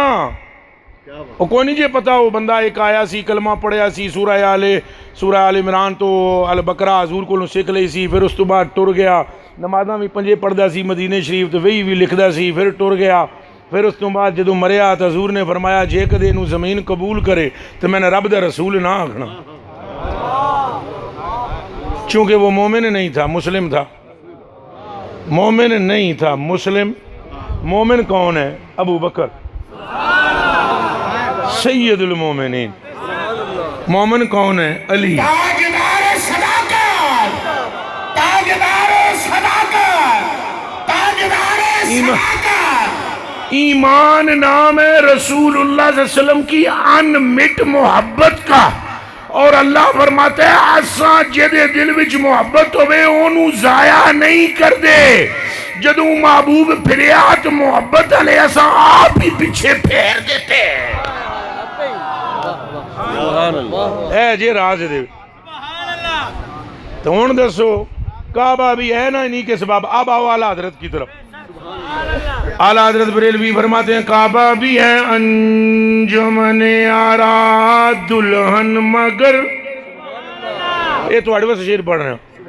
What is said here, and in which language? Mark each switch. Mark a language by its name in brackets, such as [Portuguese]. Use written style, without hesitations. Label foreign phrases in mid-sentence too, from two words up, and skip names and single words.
[Punjabi] وہ کوئی نہیں جے پتا وہ بندہ ایک آیا سی کلمہ پڑھیا سی سورہ آل عمران تو البقرہ حضور کو سکھ لئی سی، پھر اس تو بعد ٹر گیا، نمازاں بھی پنجے پڑھدا سی مدینے شریف تو وہی بھی لکھدا سی، پھر ٹر گیا۔ پھر اس تو بعد جدو مریا تو حضور نے فرمایا جے کدے نو زمین قبول کرے تو میں نے رب دا رسول نہ آکھنا، [Urdu] چونکہ وہ مومن نہیں تھا مسلم تھا، مومن نہیں تھا مسلم۔ مومن کون ہے؟ ابو بکر سید المومنین۔ مومن کون ہے؟ علی۔ تاجدار صداقت، تاجدار صداقت، تاجدار صداقت۔ ایمان نام ہے رسول اللہ صلی اللہ علیہ وسلم کی ان مٹ محبت کا، اور اللہ فرماتا ہے [Punjabi] اساں جدے دل وچ محبت ہوئے اونوں ضائع نہیں کر دے۔ جدو محبوب پھریا تو محبت علیہ اساں آپ ہی پیچھے پھیر دیتے۔ اے جے راز دے تو ہن دسو [Urdu] کعبہ بھی ہے نا انہی کے سبب۔ اب آؤ اعلیٰ حضرت کی طرف۔ اعلیٰ حضرت بریلوی فرماتے ہیں کعبہ بھی ہے انجمن آرا دلہن مگر، یہ تو اڑوے سے شیر پڑھ رہے ہیں۔